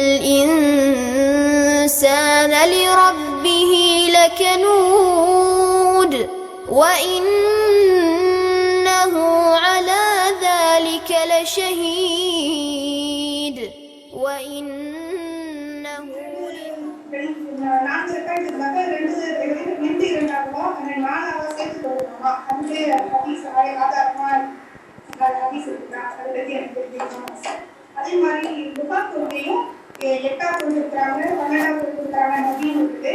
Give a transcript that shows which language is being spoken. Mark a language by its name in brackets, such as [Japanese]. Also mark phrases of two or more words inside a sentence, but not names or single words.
[Arabic] الإنسان لربه لكنود وإنه على ذلك لشهيد وإنه [Tamil] அதே மாதிரி முகாத்தொகையும் 8ஆவது கொடுத்துருக்காங்க 12ஆவது கொடுத்துருக்காங்க அப்படின்னு இருக்குது.